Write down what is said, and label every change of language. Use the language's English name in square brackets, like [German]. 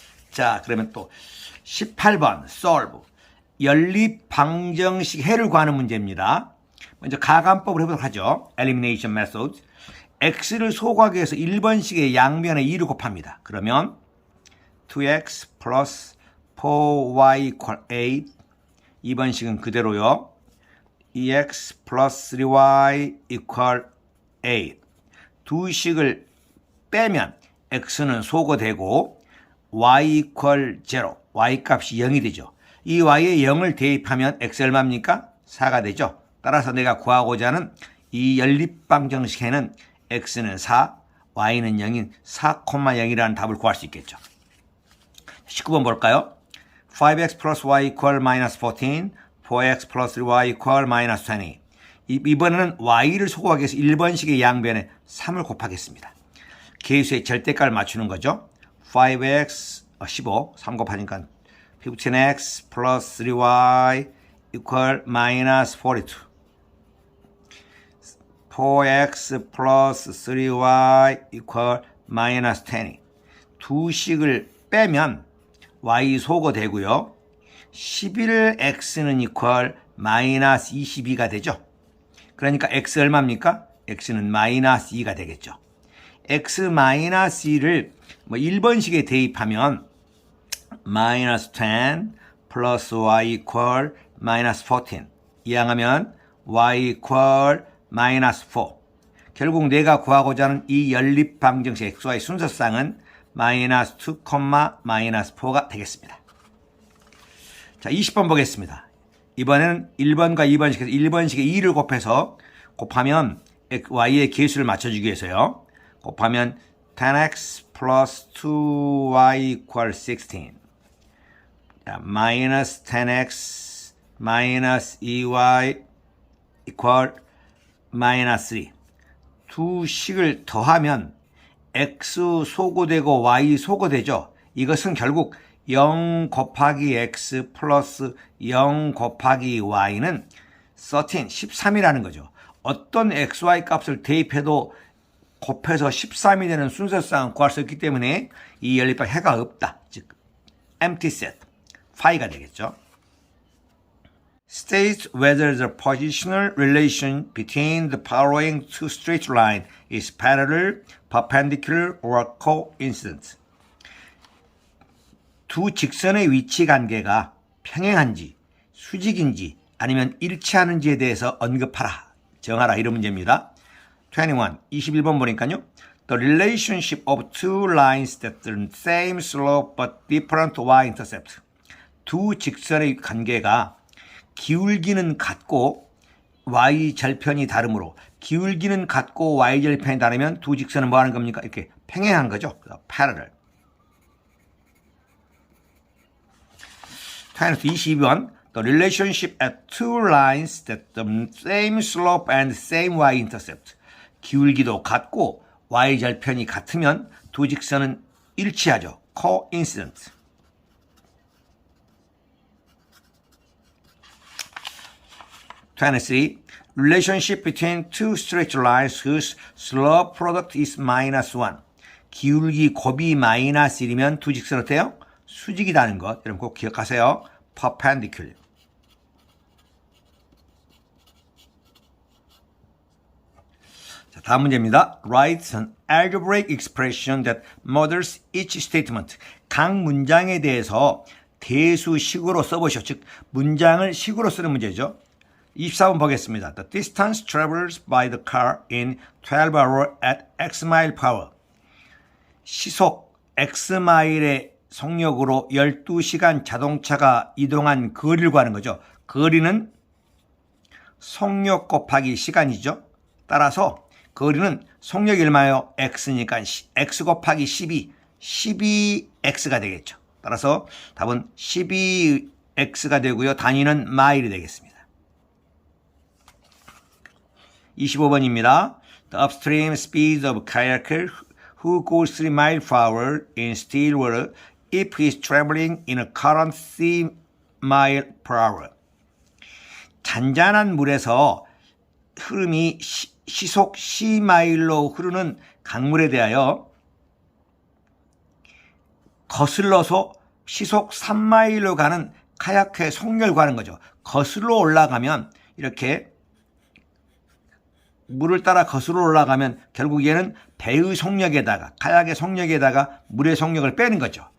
[Korean] 자, 그러면 또 18번 solve. 연립 방정식 해를 구하는 문제입니다. 먼저 가감법을 해보도록 하죠. [English] elimination method. [Korean] x를 소각해서 1번식의 양변에 2를 곱합니다. 그러면 2x 플러스 4y equal 8. 2번 식은 그대로요. 2x 플러스 3y equal 8. 두 식을 빼면 x는 소거되고 y equal 0. y 값이 0이 되죠. 이 y에 0을 대입하면 x 얼마입니까? 4가 되죠. 따라서 내가 구하고자 하는 이 연립방정식에는 x는 4, y는 0인 4,0이라는 답을 구할 수 있겠죠. 19번 볼까요? [English] 5x plus y equal minus 14, 4x plus y equal minus 20. [Korean] 이번에는 y를 소거하기 위해서 1번식의 양변에 3을 곱하겠습니다. 계수의 절대값을 맞추는 거죠. [English] 5x, 15, 3 [Korean] 곱하니까 [English] 15x plus 3y equal minus 42. 4x plus 3y equal minus 20. [Korean] 두 식을 빼면 y 소거되고요. 11x는 equal 마이너스 22가 되죠. 그러니까 x 얼마입니까? x는 마이너스 2가 되겠죠. x 마이너스 2를 1번식에 대입하면 마이너스 10 플러스 y equal 마이너스 14. 이항하면 y equal 마이너스 4. 결국 내가 구하고자 하는 이 연립방정식 xy 순서쌍은 마이너스 2, 마이너스 4가 되겠습니다. 자, 20번 보겠습니다. 이번에는 1번과 2번식에서 1번식에 2를 곱하면 y의 계수를 맞춰주기 위해서요. 곱하면 10x 플러스 2y equal 16. 자, 마이너스 10x 마이너스 2y equal 마이너스 3. 두 식을 더하면 x 소거되고 y 소거되죠. 이것은 결국 0 곱하기 x 플러스 0 곱하기 y는 13이라는 거죠. 어떤 xy 값을 대입해도 곱해서 13이 되는 순서쌍은 구할 수 없기 때문에 이 연립방 해가 없다. 즉 empty set, phi가 되겠죠. [English] State whether the positional relation between the following two straight lines is parallel, perpendicular, or coincident. [Korean] 두 직선의 위치 관계가 평행한지, 수직인지, 아니면 일치하는지에 대해서 언급하라, 정하라, 이런 문제입니다. 21번 보니까요. [English] The relationship of two lines that have the same slope but different y-intercept. [Korean] 두 직선의 관계가 기울기는 같고 y절편이 다르므로, 기울기는 같고 y절편이 다르면 두 직선은 뭐 하는 겁니까? 이렇게 평행한 거죠. parallel. 22번. [English] The relationship at two lines that have the same slope and same y-intercept. [Korean] 기울기도 같고 y절편이 같으면 두 직선은 일치하죠. [English] coincident. [Korean] 23. [English] Relationship between two straight lines whose slope product is minus 1. [Korean] 기울기 곱이 마이너스 1이면 두 직선 어때요? 수직이라는 것 여러분 꼭 기억하세요. [English] perpendicular. [Korean] 자, 다음 문제입니다. [English] Write an algebraic expression that models each statement. [Korean] 각 문장에 대해서 대수식으로 써보시오. 즉 문장을 식으로 쓰는 문제죠. 24번 보겠습니다. [English] The distance traveled by the car in 12 hours at x mile per hour. [Korean] 시속 x 마일의 속력으로 12시간 자동차가 이동한 거리를 구하는 거죠. 거리는 속력 곱하기 시간이죠. 따라서 거리는 속력이 얼마예요? x니까 x 곱하기 12x가 되겠죠. 따라서 답은 12x가 되고요. 단위는 마일이 되겠습니다. 25번입니다. [English] The upstream speed of kayaker who goes 3 miles per hour in still water if he is traveling in a current 3 miles per hour. [Korean] 잔잔한 물에서 흐름이 시속 C마일로 흐르는 강물에 대하여 거슬러서 시속 3마일로 가는 카야크의 속력을 구하는 거죠. 거슬러 올라가면 이렇게 물을 따라 거슬러 올라가면 결국 얘는 배의 속력에다가 카약의 속력에다가 물의 속력을 빼는 거죠.